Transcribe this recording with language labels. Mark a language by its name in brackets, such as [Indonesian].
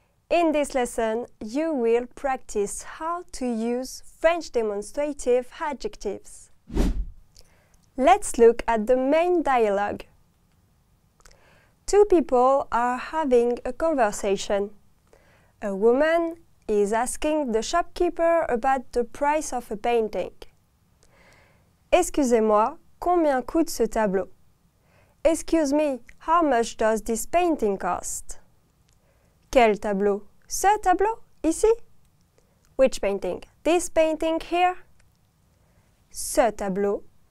[English] In this lesson, you will practice how to use French demonstrative adjectives. Let's look at the main dialogue. Two people are having a conversation. A woman is asking the shopkeeper about the price of a painting. [French] Excusez-moi, combien coûte ce tableau? [English] Excuse me, how much does this painting cost? [French] Quel tableau? Ce tableau? Ici? [English] Which painting? This painting here? [French] Ce tableau.